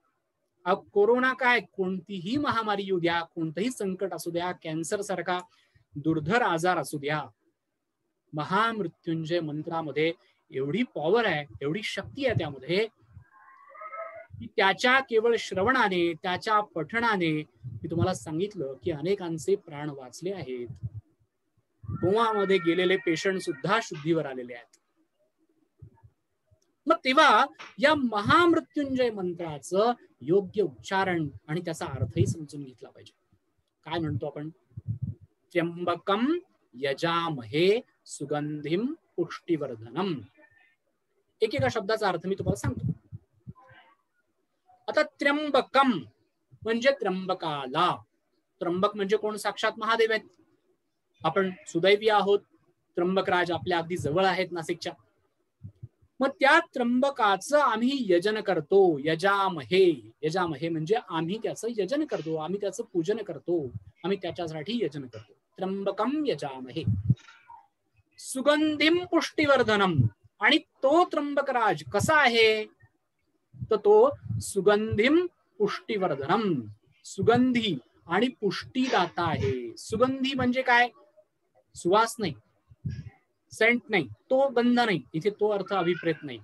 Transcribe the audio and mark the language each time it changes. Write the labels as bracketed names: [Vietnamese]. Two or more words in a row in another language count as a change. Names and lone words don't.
[Marathi] कोरोना काय, कोणतीही महामारी येऊ द्या, कोणतंही संकट असू द्या, कॅन्सर सारखा दुर्धर आजार असू द्या, महामृत्युंजय मंत्रामध्ये एवढी पॉवर आहे, एवढी शक्ती आहे त्यामध्ये, की त्याच्या केवळ श्रवणाने, त्याच्या पठणाने मी तुम्हाला सांगितलं की अनेकांचे प्राण वाचले आहेत. कोमामध्ये गेलेले पेशंट सुद्धा शुद्धीवर आलेले आहेत. मग तेव्हा या महामृत्युंजय मंत्राचं योग्य उच्चारण आणि त्याचा अर्थही समजून घेतला पाहिजे. काय म्हणतो आपण? [Sanskrit] त्र्यंबकं यजामहे सुगंधिं पुष्टिवर्धनम्. [Marathi] एकेका शब्दाचा अर्थ मी तुम्हाला सांगतो. आता त्र्यंबकम म्हणजे त्र्यंबकाला. त्र्यंबक म्हणजे कोण? साक्षात महादेव आहेत. आपण सुदैवी आहोत, त्र्यंबकराज आपल्या अगदी जवळ आहेत नाशिकच्या. मग त्या त्र्यंबकाचं आम्ही यजन करतो. [Sanskrit] यजामहे, यजामहे [Marathi] म्हणजे आम्ही त्याचं यजन करतो, आम्ही त्याचं पूजन करतो, आम्ही त्याच्यासाठी यजन करतो. [Sanskrit] त्र्यंबकम यजामहे सुगंधिं पुष्टिवर्धनम. [Marathi] आणि तो त्र्यंबकराज कसा आहे? तर तो [Sanskrit] सुगंधिं पुष्टिवर्धनम, [Marathi] सुगंधी आणि पुष्टीदाता आहे. सुगंधी म्हणजे काय? सुवास नाही, सेंट नाही, तो गंध नाही, इथे तो अर्थ अभिप्रेत नाही.